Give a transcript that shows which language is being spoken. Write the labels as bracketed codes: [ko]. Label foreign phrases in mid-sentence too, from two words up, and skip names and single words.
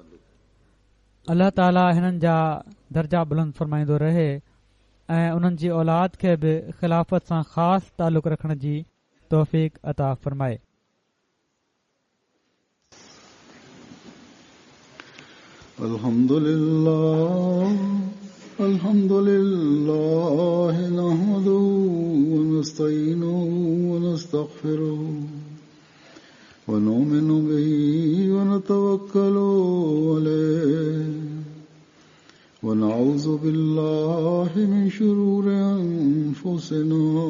[sd] अल्लाह ताला हिननि जा दर्जा बुलंद फरमाईंदो रहे ऐं उन्हनि जी औलाद खे बि ख़िलाफ़त सां ख़ासि तालुक़ रखण जी तौफ़ीक़ अता फरमाए। [ar] الحمد لله نحمده ونستعينه ونستغفره ونؤمن به ونتوكل عليه ونعوذ بالله من شرور أنفسنا